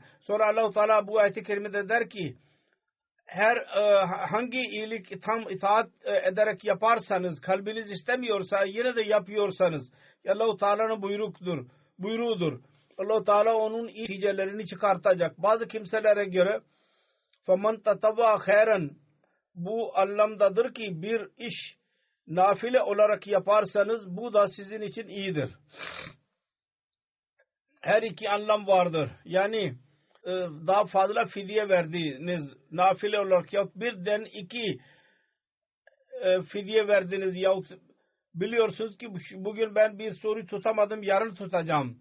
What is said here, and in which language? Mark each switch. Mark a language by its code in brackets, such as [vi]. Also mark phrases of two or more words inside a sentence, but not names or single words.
[tr] Sonra Allah-u Teala bu ayet-i kerimede der ki hangi iyilik tam itaat ederek yaparsanız, kalbiniz istemiyorsa yine de yapıyorsanız, Allah-u Teala'nın buyruğudur. Allah-u Teala onun neticelerini çıkartacak. Bazı kimselere göre [ar] فَمَنْ تَتَوَّا خَيْرًا [tr] bu anlamdadır ki bir iş nafile olarak yaparsanız bu da sizin için iyidir. Her iki anlam vardır. Yani daha fazla fidye verdiğiniz nafile olarak yahut birden iki fidye verdiniz yahut biliyorsunuz ki bugün ben bir soru tutamadım, yarın tutacağım.